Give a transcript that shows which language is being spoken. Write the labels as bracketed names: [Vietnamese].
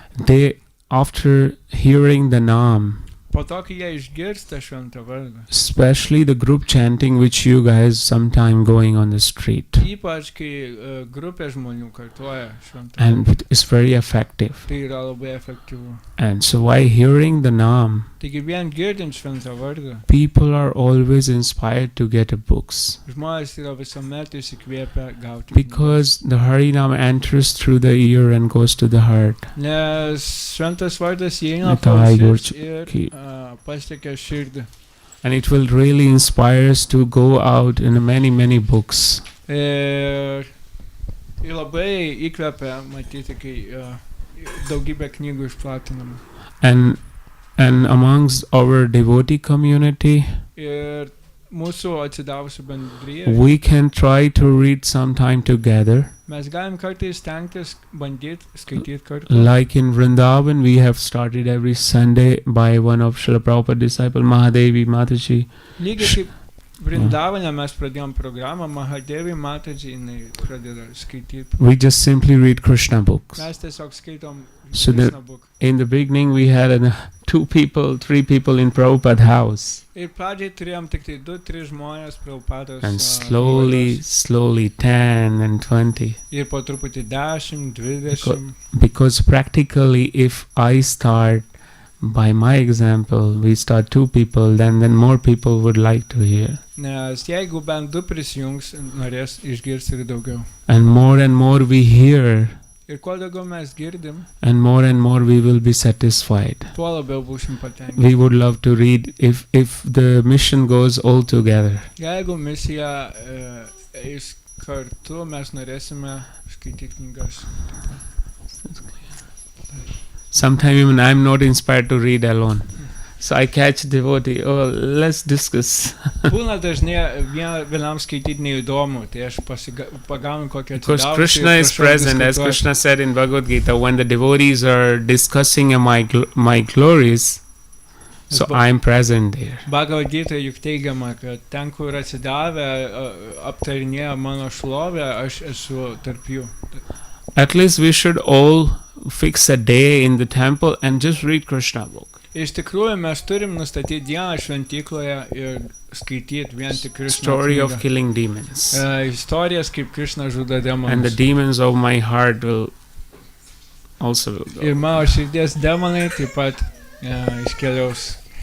[English] they, after hearing the Nam, [Lithuanian] Po to, kai jie išgirsta šventą vardą. [English] especially the group chanting which you guys sometime going on the street, [Lithuanian] Ypač kai grupė žmonių kartuoja šventą vardą. [English] and it's very effective. [Lithuanian] Tai yra labai efektyvu. [English] And so by hearing the Nam, [Lithuanian] Taigi vien girdint šventą vardą, [English] people are always inspired to get a books, [Lithuanian] žmonės yra visuomet įsikvėpę gauti. [English] because the Harinam enters through the ear and goes to the heart. [Lithuanian] Nes šventas vardas įeina Tai ausis Gurči- ir pasiekia širdį. [English] And it will really inspire us to go out in many books. [Lithuanian] Ir labai įkvepia matyti, kai daugybė knygų išplatinama. [English] And amongst our devotee community, [Lithuanian] Ir mūsų atsidavusių bendryje [English] we can try to read sometime together. [Lithuanian] mes galim kartais stengtis bandyti skaityti kartu. [English] Like in Vrindavan, we have started every Sunday by one of Srila Prabhupada disciple, Mahadevi Mataji. [Lithuanian] Lygiai kaip Vrindavane mes pradėjom programą, Mahadevi Mataji jinai pradeda skaityti. [English] We just simply read Krishna books. [Lithuanian] Mes tiesiog skaitom [English] So Krishna book. In the beginning, we had 3 people in Prabhupada house. [Lithuanian] Ir pradžiai turėjom tik tai 2-3 žmonės Prabhupados. [English] And slowly 10 and 20. [Lithuanian] Ir po truputį 10, 20. [English] Because practically, if I start by my example, we start 2 people, then more people would like to hear. [Lithuanian] Nes jeigu bent 2 prisijungs, norės išgirsti ir daugiau. [English] And more we hear, [Lithuanian] Ir kuo daugiau mes girdim, [English] and more we will be satisfied. [Lithuanian] tuo labiau būsim patenkinti. [English] We would love to read if the mission goes all together. [Lithuanian] Jeigu misija eis kartu, mes norėsime skaityti knygas. [English] Sometimes even I'm not inspired to read alone. So I catch devotee, oh, let's discuss. [Lithuanian] Būna dažnai vienam skaityti neįdomu, tai aš pagaunu kokią [English] Because Krishna is present, as Krishna said in Bhagavad Gita, when the devotees are discussing my glories, so I'm present there. [Lithuanian] Bhagavad Gita juk teigiama, kad ten, kur atsidavę aptarinėja mano šlovę, aš esu tarp jų. [English] At least we should all fix a day in the temple and just read Krishna book. [Lithuanian] Iš tikrųjų, mes turim nustatyti dieną šventykloje ir skaityti vien tik Krishna [English] Story [Lithuanian] knygą. [English] of killing demons. [Lithuanian] Istorijas, kaip Krishna žudo demonus. [English] And the demons of my heart will also will go. [Lithuanian] Ir mano širdies demonai taip pat iškeliaus.